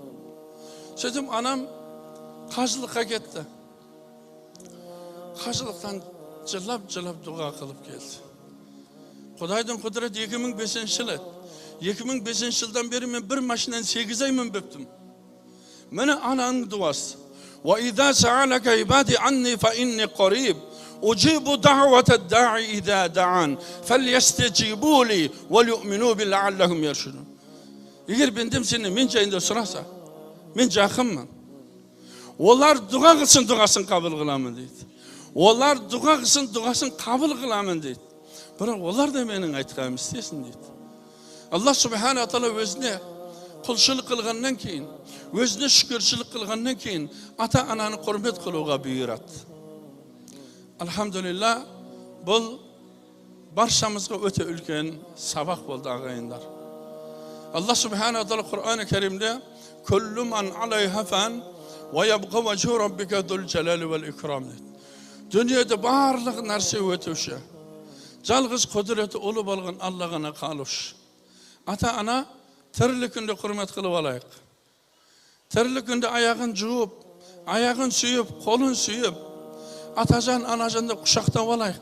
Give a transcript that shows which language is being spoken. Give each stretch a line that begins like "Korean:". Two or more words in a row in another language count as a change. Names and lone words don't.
Kazakh: Сөйтіп, анам қажылыққа кетті. Қажылықтан жылап дұға қылып келді. Құдайдың құдіреті 2005 жыл еді. 2005 жылдан бері мен бір машинаны 8 ай мінбептім. Мені ананың дуасы.
Arabic: وَإِذَا سَعَلَكَ عِبَادِي عَنِّي فَإِنِّي قَرِيبٌ أُجِيبُ دَعْوَةَ الدَّاعِ إِذَا دَعَانِ فَلْيَسْتَجِيبُوا لِي وَلْيُؤْمِنُوا بِي لَعَلَّهُمْ يَرْشُدُونَ.
Kazakh: Егер бендем сені мен жайында сұраса, мен жақынмын. Олар дұға қылсын, дұғасын қабыл қыламын дейді. Олар дұға қылсын, дұғасын қабыл қыламын дейді. Бірақ олар да менің айтқаным істесін дейді. Алла
Arabic: سبحانه تعالى
Kazakh: өзіне құлшылық қылғаннан кейін, өзіне шүкіршілік қылғаннан кейін, ата-ананы құрмет қылуға бұйырады. Алхамдулилла, бұл баршамызға өте үлкен сабақ болды ағайындар. Алла
Arabic: سبحانه تعالى
Kazakh: Құр'ан-ы Кәрімде
Arabic: «كل من عليها فان ويبقى وجه ربك ذو الجلال والإكرام»
Kazakh: дейді. Дүниеде барлық нәрсе өтуші. Жалғыз құдіреті ұлы болған Алла ғана қалушы. Ата-ана тірлік күнде құрмет қылып алайық. Тірлік күнде аяғын жуып, аяғын сүйіп, қолын сүйіп, атажан, анажанды құшақтап алайық.